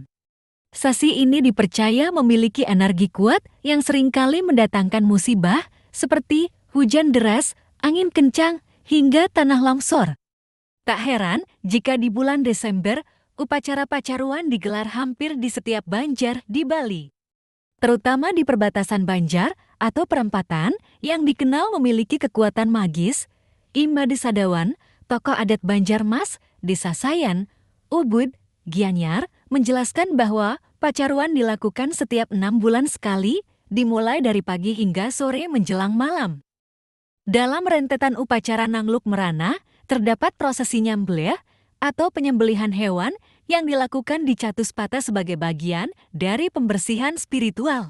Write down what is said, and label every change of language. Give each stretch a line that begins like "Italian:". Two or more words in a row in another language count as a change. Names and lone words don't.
Indonesian: Sasi ini dipercaya memiliki energi kuat yang seringkali mendatangkan musibah seperti hujan deras, angin kencang, hingga tanah longsor. Tak heran jika di bulan Desember, upacara pacaruan digelar hampir di setiap banjar di Bali. Terutama di perbatasan banjar atau perempatan yang dikenal memiliki kekuatan magis. Imade Sadawan, tokoh adat Banjarmas, Desa Sayan, Ubud, Gianyar, menjelaskan bahwa pacaruan dilakukan setiap 6 bulan sekali, dimulai dari pagi hingga sore menjelang malam. Dalam rentetan upacara Nangluk Merana, terdapat prosesi nyambleh atau penyembelihan hewan yang dilakukan di Chatuspata sebagai bagian dari pembersihan spiritual.